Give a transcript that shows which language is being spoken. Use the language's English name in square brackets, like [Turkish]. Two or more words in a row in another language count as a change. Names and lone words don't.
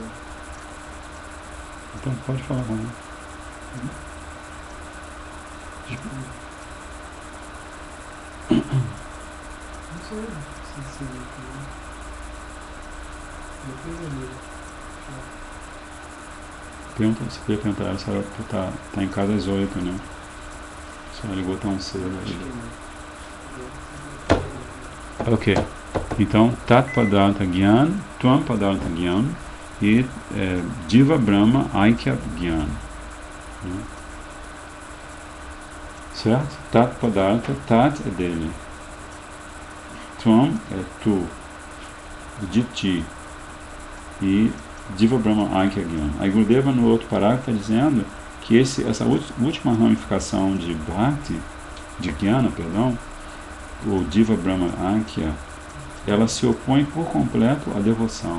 [Portuguese] Então pode falar com ele. Você podia perguntar ela se ela tá em casa às 8, né? Se ela ligou tão cedo. Ok. Então, [Sanskrit] Tat Padartha Gyan, Tvam Padartha Gyan e Jiva Brahma Aikya Gyan. [Portuguese] Certo? [Sanskrit] Tat Padartha, [Portuguese] Tat é dele. Tvam é tu, de ti. [Sanskrit] E Jiva Brahma Aikya Gyan. [Portuguese] Aí Gurudeva no outro parágrafo está dizendo que essa última ramificação de Bhakti, de Jnana, perdão, o [Sanskrit] Jiva Brahma Aikya, [Portuguese] ela se opõe por completo à devoção.